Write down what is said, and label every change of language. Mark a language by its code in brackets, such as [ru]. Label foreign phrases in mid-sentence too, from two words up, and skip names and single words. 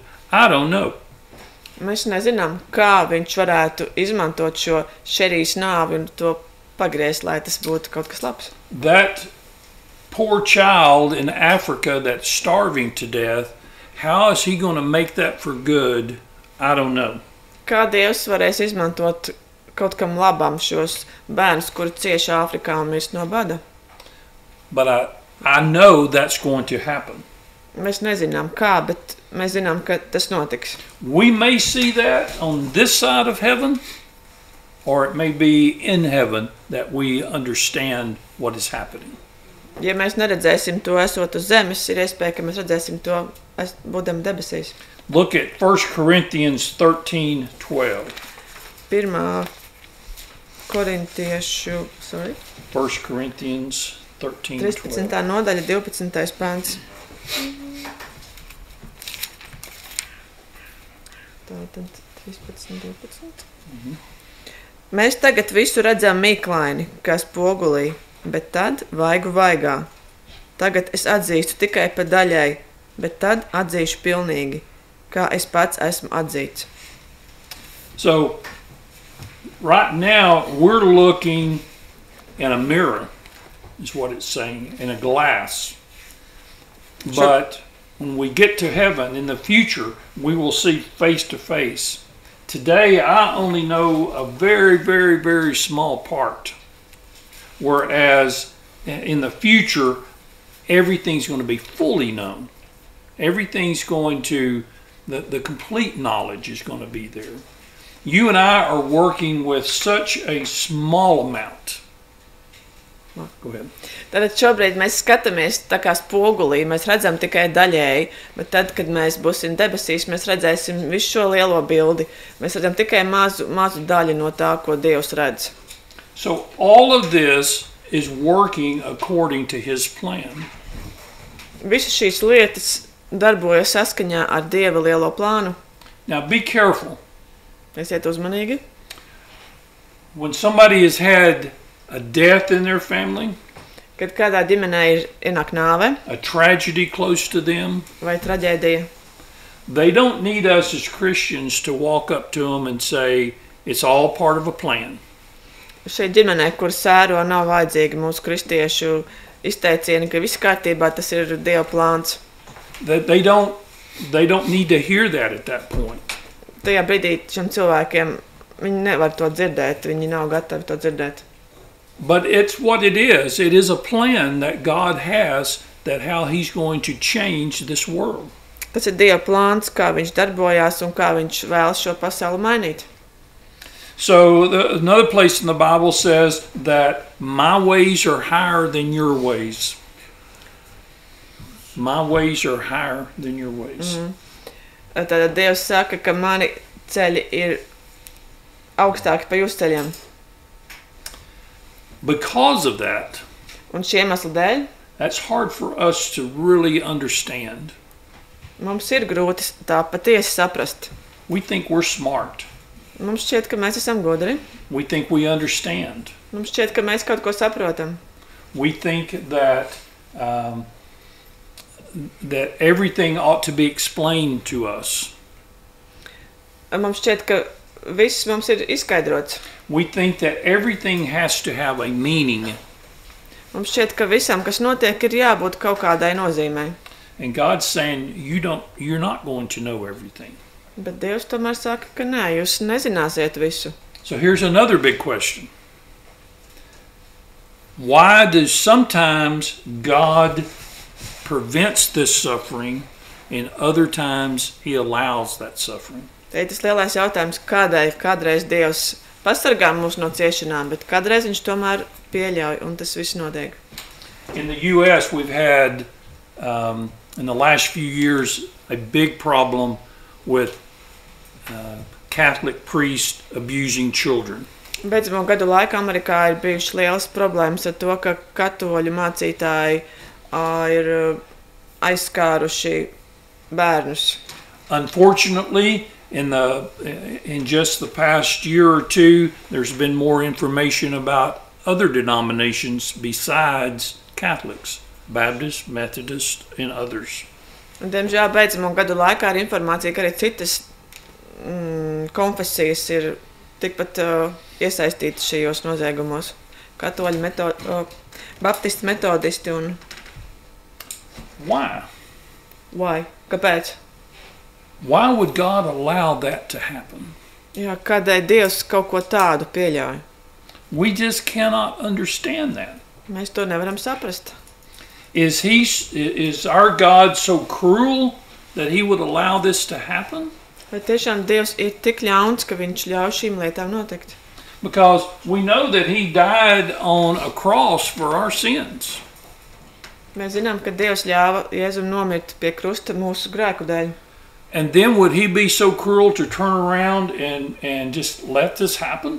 [en] I don't know. [lv] Mēs nezinām, kā viņš varētu izmantot šo Sherry's nāvi un to pagriezt, lai tas būtu kaut kas labs. [en] That poor child in Africa that's starving to death, how is he going to make that for good? I don't know. [lv] Kā Dievs varēs izmantot kaut kam labam šos bērnus, kuri cieši Āfrikā un mirst no bada? [en] But I know that's going to happen. [lv] Mēs nezinām kā, bet mēs zinām, ka tas notiks. [en] We may see that on this side of heaven, or it may be in heaven that we understand what is happening. [lv] Ja mēs neredzēsim to esot uz zemes, ir iespēja, ka mēs redzēsim to būdam debesīs. [en] Look at 1 Corinthians 13:12. [lv] 1. Korintiešu, [en] 1 Corinthians 13:12. [lv] 13. nodaļa, 12. pants. Tātad 13, 12. Mēs tagad visu redzam mīklaini, kā spogulī, bet tad vaigu vaigā. Tagad es atzīstu tikai pa daļai, bet tad atzīšu pilnīgi, kā es pats esmu atzīts. [en] So, right now we're looking in a mirror, is what it's saying, in a glass. But when we get to heaven in the future, we will see face to face. Today, I only know a very, very, very small part. Whereas in the future, everything's going to be fully known. Everything's going to, the complete knowledge is going to be there. You and I are working with such a small amount. Go ahead. [lv] Tad šobrīd mēs skatāmies tā kā spogulī, mēs redzam tikai daļēji, bet tad, kad mēs būsim debesīs, mēs redzēsim visu šo lielo bildi. Mēs redzam tikai mazu daļu no tā, ko Dievs redz. [en] So all of this is working according to his plan. [lv] Visas šīs lietas darbojas saskaņā ar Dieva lielo plānu. [en] Now be careful. [lv] Esiet uzmanīgi. [en] When somebody has had a death in their family, [lv] kad kādā ģimenē ir ienāk nāve, [en] a tragedy close to them, [lv] vai traģēdija, [en] they don't need us as Christians to walk up to them and say, it's all part of a plan. [lv] Šai ģimenē, kur sēro, nav vajadzīgi mūsu kristiešu izteicieni, ka viss kārtībā, tas ir Dieva plāns. [en] They don't need to hear that at that point. [lv] Tajā brīdī šiem cilvēkiem, viņi nevar to dzirdēt, viņi nav gatavi to dzirdēt. [en] But it's what it is. It is a plan that God has, that how he's going to change this world. [lv] Tas ir Dieva plāns, kā viņš darbojās un kā viņš vēlas šo pasauli mainīt. [en] So another place in the Bible says that my ways are higher than your ways. My ways are higher than your ways. [lv] Tad Dievs saka, ka mani ceļi ir augstāki par jūsu ceļiem. [en] Because of that, [lv] un šī iemesla dēļ, [en] that's hard for us to really understand. [lv] Mums ir grūti tā patiesi saprast. [en] We think we're smart. [lv] Mums šķiet, ka mēs esam gudri. [en] We think we understand. [lv] Mums šķiet, ka mēs kaut ko saprotam. [en] We think that that everything ought to be explained to us. [lv] Mums šķiet, ka viss mums ir izskaidrots. [en] We think that everything has to have a meaning. [lv] Mums šķiet, ka visam, kas notiek, ir jābūt kaut kādai nozīmei. [en] And God's saying, you're not going to know everything. [lv] Bet Dievs tomēr saka, ka nē, jūs nezināsiet visu. [en] So here's another big question. Why does sometimes God prevents this suffering and other times he allows that suffering? [lv] Te ir tas lielais jautājums, kādreiz Dievs pasargā mūs no ciešanām, bet kādreiz viņš tomēr pieļauj, un tas viss notiek. [en] In the U.S. we've had, in the last few years, a big problem with Catholic priests abusing children. [lv] Beidzamo gadu laikā Amerikā ir bijušas lielas problēmas ar to, ka katoļu mācītāji ir aizskāruši bērnus. [en] Unfortunately, in just the past year or two, there's been more information about other denominations besides Catholics, Baptists, Methodists, and others. [lv] Un, diemžēl, beidzamo gadu laikā ir informācija, ka arī citas konfesijas ir tikpat iesaistītas šajos noziegumos. Katoļi, baptisti, metodisti un... [en] Why? [lv] Why? Kāpēc? [en] Why would God allow that to happen? [lv] Jā, kādēļ Dievs kaut ko tādu pieļauj? [en] We just cannot understand that. [lv] Mēs to nevaram saprast. [en] Is our God so cruel that he would allow this to happen? [lv] Vai tiešām Dievs ir tik ļauns, ka viņš ļauj šīm lietām notikt? [en] Because we know that he died on a cross for our sins. [lv] Mēs zinām, ka Dievs ļāva Jēzum nomirt pie krusta mūsu grēku dēļ. [en] And then would he be so cruel to turn around and just let this happen?